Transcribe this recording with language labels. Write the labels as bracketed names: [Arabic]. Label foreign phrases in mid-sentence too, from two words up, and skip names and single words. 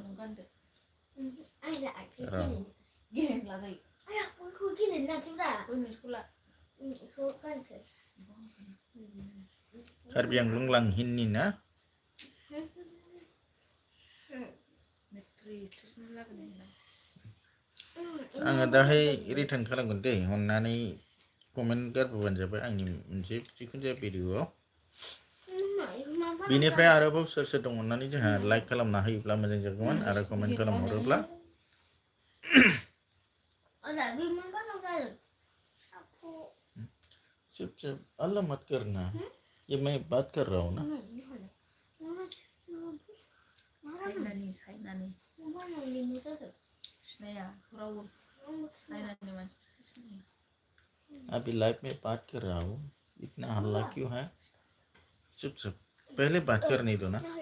[Bodo] कार्बि आंलं लांहिननि ना आङो दाहाय रिटार्न खालामगोन दै अननानै कमेन्ट गारबोबानो जाबाय आंनि मोनसे जिखुनु जाया भिडिअआव बिनिफ्राय आरोबाव सोर सोर दं अननानै जोंहा लाइक खालामना होयोब्ला मोजां जागौमोन आरो कमेन्ट खालामहरोब्ला [Hindi] चुपचाप अल्लाह मत करना ये मैं बात कर रहा हूँ ना अभी लाइव में बात कर रहा हूँ इतना हल्ला क्यों है चुपचाप पहले बात करने दो ना